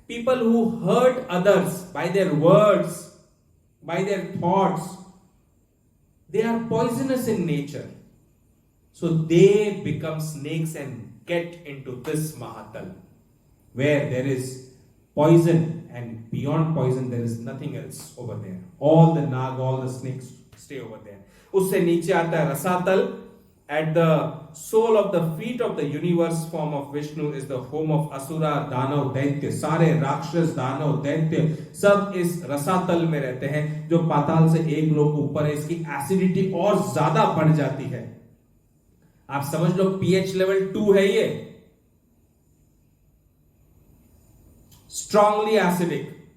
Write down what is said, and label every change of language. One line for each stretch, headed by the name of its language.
English: People who hurt others by their words, by their thoughts, they are poisonous in nature, so they become snakes and get into this Mahatal, where there is poison and beyond poison there is nothing else over there. All the nag, all the snakes stay over there.
Hindi: उससे नीचे आता है रसातल.
English: At the sole of the feet of the universe form of Vishnu is the home of Asura, danav, daitya.
Hindi: सारे राक्षस, दानव, दैत्य सब इस रसातल में रहते हैं, जो पाताल से एक लोक ऊपर है. इसकी एसिडिटी और ज्यादा बढ़ जाती है. आप समझ लो पीएच लेवल 2 है ये,
English: Strongly acidic.